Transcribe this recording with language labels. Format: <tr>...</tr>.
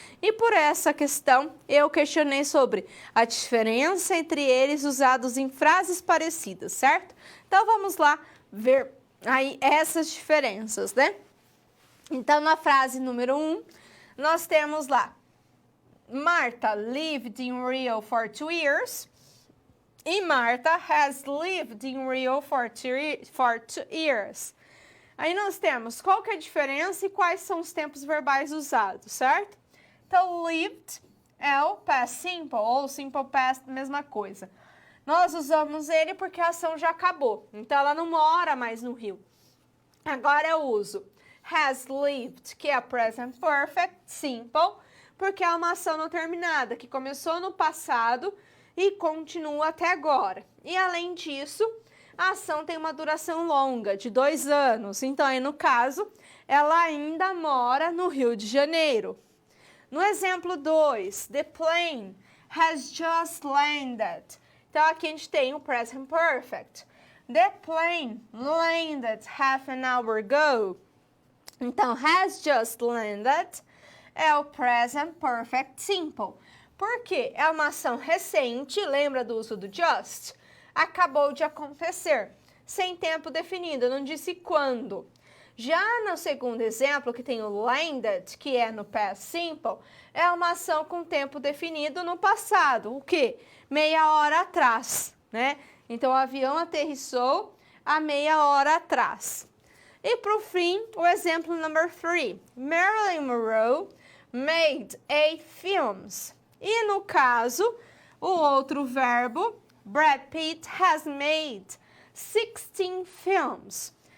<pt>E por essa questão, eu questionei sobre a diferença entre eles usados em frases parecidas, certo? Então, vamos lá ver aí essas diferenças, né? Então, na frase número 1, nós temos lá</pt> <en>Martha lived in Rio for 2 years. E Martha has lived in Rio for 2 years.</en> <pt>Aí nós temos qual que é a diferença e quais são os tempos verbais usados, certo? Então, lived é o past simple ou simple past, mesma coisa. Nós usamos ele porque a ação já acabou, então ela não mora mais no Rio. Agora eu uso has lived, que é present perfect, simple, porque é uma ação não terminada, que começou no passado e continua até agora. E além disso, a ação tem uma duração longa, de 2 anos. Então, aí no caso, ela ainda mora no Rio de Janeiro. No exemplo 2,</pt> <en>the plane has just landed.</en> <pt>Então, aqui a gente tem o present perfect.</pt> <en>The plane landed half an hour ago.</en> <pt>Então, has just landed é o present perfect simple. Por quê? É uma ação recente, lembra do uso do just? Acabou de acontecer, sem tempo definido, não disse quando. Já no segundo exemplo, que tem o landed, que é no past simple, é uma ação com tempo definido no passado. O quê? Meia hora atrás, né? Então, o avião aterrissou há meia hora atrás. E, por fim, o exemplo number 3.</pt> <en>Marilyn Monroe made 8 films.</en> <pt>E, no caso, o outro verbo, Brad Pitt</pt> <en>has made 16 films.</en>